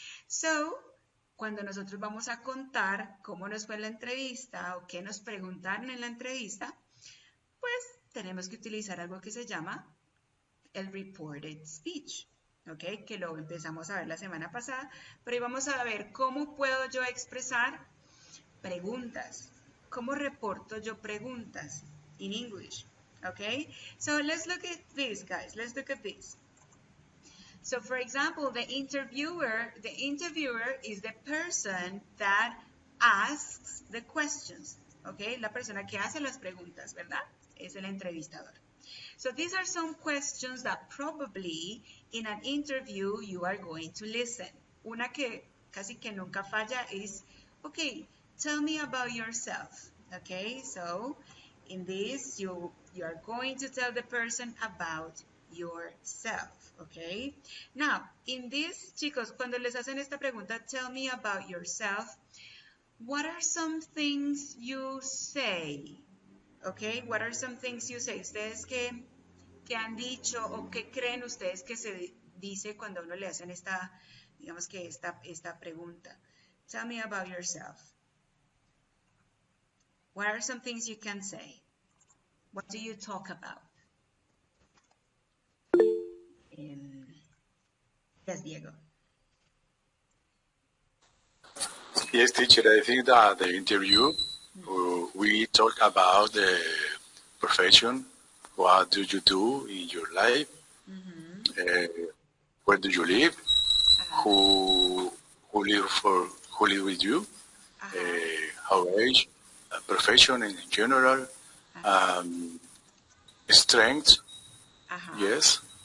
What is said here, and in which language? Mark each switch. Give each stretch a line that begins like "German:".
Spanish: So, cuando nosotros vamos a contar cómo nos fue la entrevista o qué nos preguntaron en la entrevista, pues tenemos que utilizar algo que se llama el reported speech, ¿ok? Que lo empezamos a ver la semana pasada, pero hoy vamos a ver cómo puedo yo expresar preguntas, cómo reporto yo preguntas
English: in English,
Spanish: ¿ok?
English: So let's look at this, guys. Let's look at this. So, for example, the interviewer is the person that asks the questions, ¿ok?
Spanish: La persona que hace las preguntas, ¿verdad? Es el entrevistador.
English: So, these are some questions that probably in an interview you are going to listen,
Spanish: una que casi que nunca falla
English: is, okay, tell me about yourself. Okay, so in this, you are going to tell the person about yourself. Okay, now in this,
Spanish: chicos, cuando les hacen esta pregunta,
English: tell me about yourself, what are some things you say? Okay, what are some things you say?
Spanish: Ustedes que han dicho o qué creen ustedes que se dice cuando a uno le hacen esta, digamos que esta pregunta.
English: Tell me about yourself. What are some things you can say? What do you talk about? Yes, Diego. Yes, teacher, I think that the interview, we talk about the profession, what do you do in your life, where do you live, who live with you, how age, profession in general, strengths, yes,